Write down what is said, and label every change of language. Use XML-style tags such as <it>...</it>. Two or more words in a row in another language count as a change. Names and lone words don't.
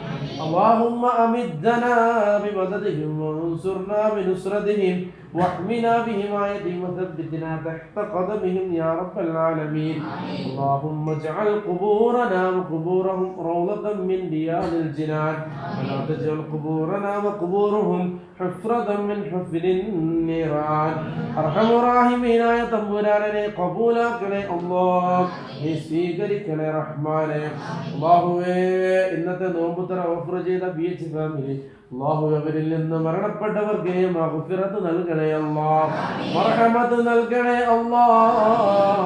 <ar>اللهم أمدنا بمددهم وانصرنا بنصرتهم واحمنا بحمايتهم وثبتنا تحت قدمهم يا رب العالمين. اللهم اجعل قبورنا وقبورهم روضة من رياض الجنان، ولا تجعل قبورنا وقبورهم حفرة من حفر النيران. أرحم الراحمين يا</ar> <ml>തമ്പുരാനെ കബൂലാക്കണേ അല്ലാഹ്, നീ സ്വീകരിക്കണേ റഹ്മാനെ. അല്ലാഹുവേ, ഇന്നത്തെ നോമ്പ് തുറ ഓഫർ ചെയ്ത PH ഫാമിലി അല്ലാഹു അവരിൽ നിന്ന് മരണപ്പെട്ടവർക്ക് മഗ്ഫിറത്ത് നൽകണേ അല്ലാഹ്, മർഹമത്ത് നൽകണേ അല്ലാഹ്.</ml>